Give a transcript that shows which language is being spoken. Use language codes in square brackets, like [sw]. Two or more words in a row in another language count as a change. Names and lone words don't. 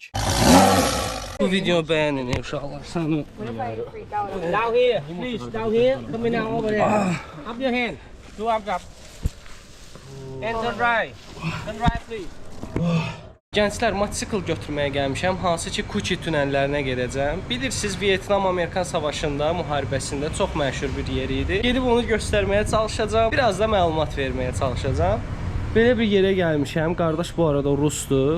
[az] Bu videonu bəyənin inşallah. Səni. [en] Down here, please, down here. Coming down over there. Up your hand. Do up. And turn right. Turn right, please. [az] Gənclər, motosikl götürməyə gəlmişəm, hansı ki Kuchi tünəllərinə gedəcəm. Bilirsiniz, Vyetnam-Amerikan savaşında, müharibəsində çox məşhur bir yer idi. Gedib onu göstərməyə çalışacağam, biraz da məlumat verməyə çalışacağam. Belə bir yerə gəlmişəm. Qardaş bu arada Rusdur.